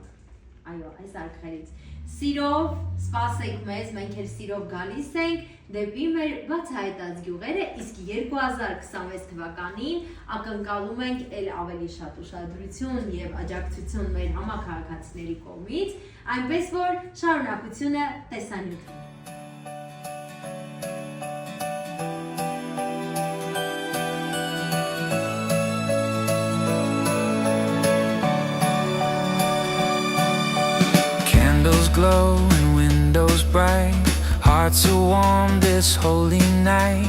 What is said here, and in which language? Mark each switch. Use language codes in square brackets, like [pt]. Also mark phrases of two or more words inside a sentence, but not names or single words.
[hy] Այո, այս արքայից սիրով սպասեք մեզ, մենք էլ սիրով գալիս ենք դեպի մեր բացահայտած գյուղերը, իսկ 2026 թվականին ակնկալում ենք էլ ավելի շատ ուշադրություն եւ աջակցություն մեր համակարգացիների կողմից, այնպես որ շարունակությունը տեսանյութ։ [en] Glow and windows bright, hearts are warm this holy night.